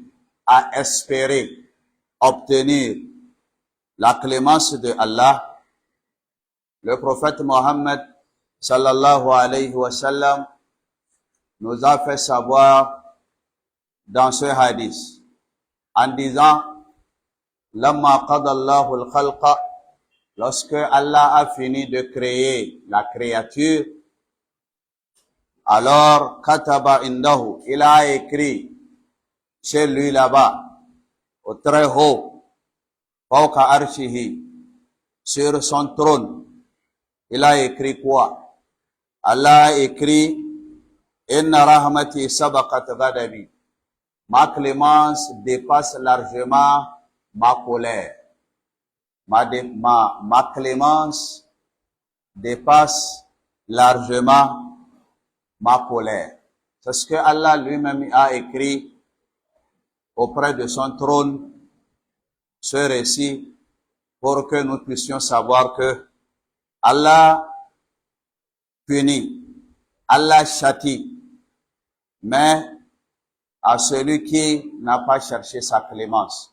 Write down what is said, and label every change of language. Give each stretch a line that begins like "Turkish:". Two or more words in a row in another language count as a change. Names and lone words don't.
French: à espérer obtenir la clémence de Allah, le prophète Mohammed
Arabic: صلى الله عليه وسلم
French: nous a fait savoir dans ce hadith en disant
Arabic: لما قضى الله الخلق,
French: lorsque Allah a fini de créer la créature, alors
Arabic: كتب عنده,
French: il a écrit chez lui là-bas au très haut,
Arabic: فوق عرشه,
French: sur son trône, il a écrit quoi? Allah a écrit
Arabic: إن رحمتي سبقت غضبي.
French: Ma clémence dépasse largement ma colère. Ma clémence dépasse largement ma colère. C'est ce que Allah lui-même a écrit auprès de son trône, ce récit, pour que nous puissions savoir que Allah punit, Allah châtie, mais à celui qui n'a pas cherché sa clémence.